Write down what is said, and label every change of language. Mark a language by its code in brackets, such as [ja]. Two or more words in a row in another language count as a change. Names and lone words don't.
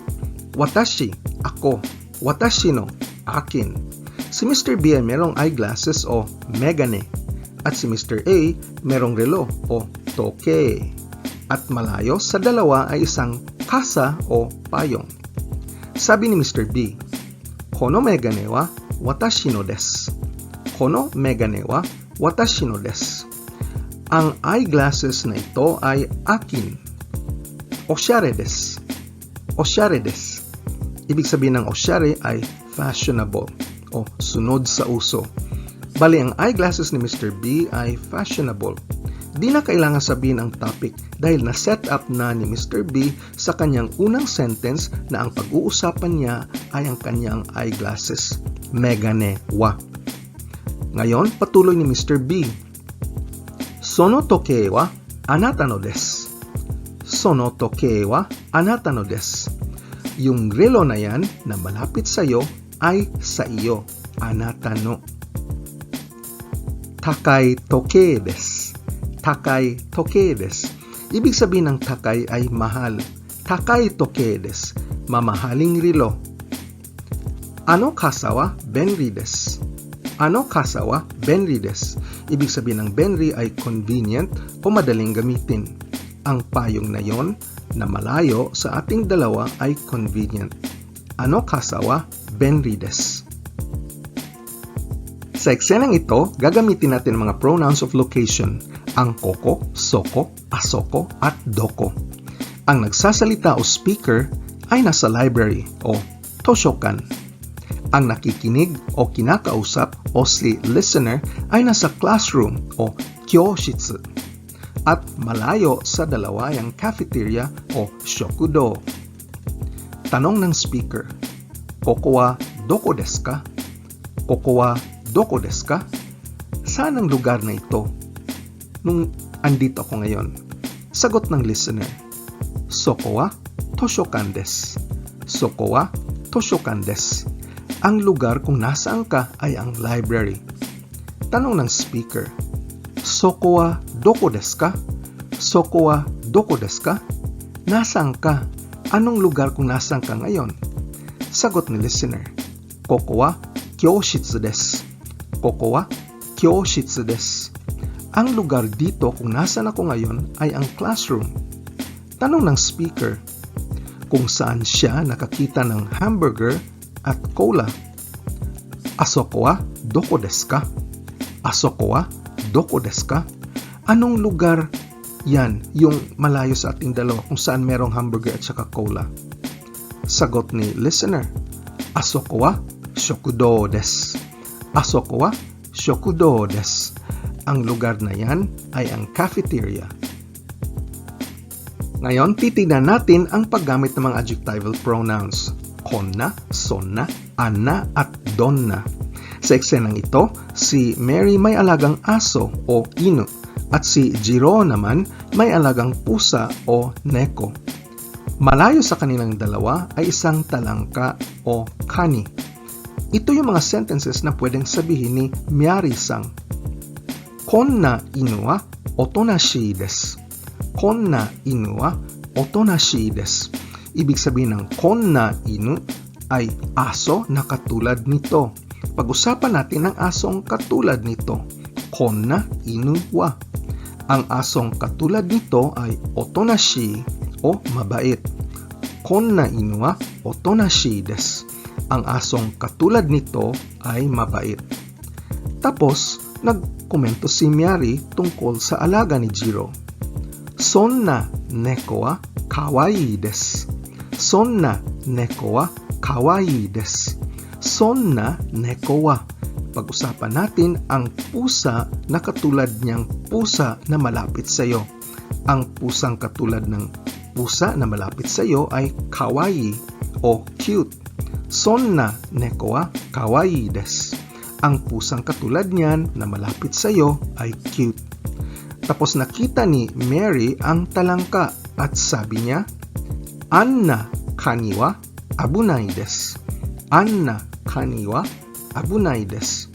[ja] Watashi, ako. 私の, akin. [tl] Si Mr. B ay merong eyeglasses o megane. At si Mr. A merong relo o toke. At malayo sa dalawa ay isang kasa o payong. Sabi ni Mr. [ja] B, このメガネは私のです. このメガネは私のです. [tl] Ang eyeglasses na ito ay akin. [ja] おしゃれです。おしゃれです. [tl] Ibig sabihin ng oshare ay fashionable o sunod sa uso. Bali, ang eyeglasses ni Mr. B ay fashionable. Di na kailangan sabihin ang topic dahil na-set up na ni Mr. B sa kanyang unang sentence na ang pag-uusapan niya ay ang kanyang eyeglasses. [ja] メガネは. [tl] Ngayon, patuloy ni Mr. B. [ja] その時計はあなたのです. その時計はあなたのです. [tl] Yung relo na yan na malapit sa iyo ay sa iyo. [ja] あなたの. 高い時計です. 高い時計です. [tl] Ibig sabihin ng takai ay mahal. [ja] 高い時計です. Mamahaling relo. あの傘は便利です. あの傘は便利です. [tl] Ibig sabihin ng benri ay convenient o madaling gamitin. Ang payong na yon na malayo sa ating dalawa ay convenient. [ja] あの傘は便利です. [tl] Sa eksenang ito, gagamitin natin ang mga [en] pronouns of location, [tl] ang [ja] ここ、そこ、あそこ, [tl] at doko. Ang nagsasalita o speaker ay nasa library o toshokan. Ang nakikinig o kinakausap o si listener ay nasa classroom o kyoshitsu. At malayo sa dalawa ang cafeteria o shokudo. Tanong ng speaker, [ja] ここはどこですか? ここはどこですか? [tl] Saan ang lugar na ito? Nung andito ako ngayon. Sagot ng listener, [ja] そこは図書館です. そこは図書館です. [tl] Ang lugar kung nasaan ka ay ang library. Tanong ng speaker, [ja] そこはどこですか? そこはどこですか? Nasaan ka? [tl] Anong lugar kung nasaan ka ngayon? Sagot ni listener, [ja] ここは教室です. ここは教室です. [tl] Ang lugar dito kung nasaan ako ngayon ay ang classroom. Tanong ng speaker, kung saan siya nakakita ng hamburger at cola. [ja] あそこはどこですか? あそこはどこですか? [tl] Anong lugar yan, yung malayo sa ating dalawa kung saan merong hamburger at saka cola? Sagot ni listener, [ja] あそこは食堂です. あそこは食堂です. [tl] Ang lugar na yan ay ang cafeteria. Ngayon, titignan natin ang paggamit ng mga [en] adjectival pronouns. [ja] こんな、そんな、あんな, at donna. [tl] Sa eksenang ito, si Mary may alagang aso o inu At si Jiro naman may alagang pusa o neko. Malayo sa kanilang dalawa ay isang talangka o kani. Ito yung mga sentences na pwedeng sabihin ni Miyari-san. [ja] こんな犬はおとなしいです. こんな犬はおとなしいです. [tl] Ibig sabihin ng [ja] こんな犬 [tl] ay aso na katulad nito. Pag-usapan natin ang asong katulad nito. [ja] こんな犬は. [tl] Ang asong katulad nito ay otonashi o mabait. [ja] こんな犬はおとなしいです. [tl] Ang asong katulad nito ay mabait. Tapos, nagkomento si Miyari tungkol sa alaga ni Jiro. [ja] そんな猫は可愛いです. そんな猫は可愛いです. そんな猫は. [tl] Pag-usapan natin ang pusa na katulad niyang pusa na malapit sa iyo. Ang pusang katulad ng pusa na malapit sa iyo ay kawaii o cute. [ja] そんな猫は可愛いです. [tl] Ang pusang katulad niyan na malapit sa iyo ay cute. Tapos nakita ni Mary ang talangka at sabi niya, [ja] あんな蟹は危ないです. あんな蟹は危ないです.